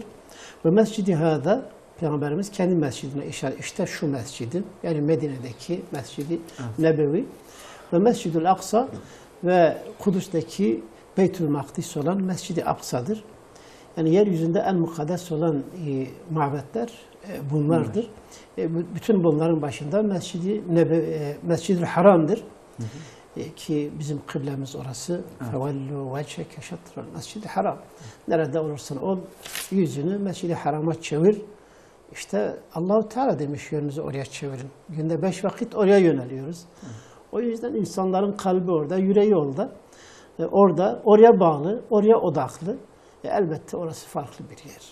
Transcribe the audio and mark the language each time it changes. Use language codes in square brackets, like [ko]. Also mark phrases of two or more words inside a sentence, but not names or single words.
[tr] Ve Mescid-i Hâda, Peygamberimiz kendi mescidine işaret, işte şu mescidin, yani Medine'deki Mescid-i Nebevi ve Mescid-ül Aksa ve Kudüs'teki Beytül Makdis olan Mescid-i Aksa'dır. Yani yeryüzünde en mukaddes olan mabetler bunlardır. Bütün bunların başında Mescid-i Haram'dır. Ki bizim kıblemiz orası. [ar] فَوَلُّوا وَجْهَكَ شَطْرَ الْمَسْجِدِ Haram. [tr] Nerede olursan ol, yüzünü Mescid-i Haram'a çevir. İşte Allah-u Teala demiş, yönünüzü oraya çevirin. Günde 5 vakit oraya yöneliyoruz. O yüzden insanların kalbi orada, yüreği orada. Oraya bağlı, oraya odaklı. Elbette orası farklı bir yer.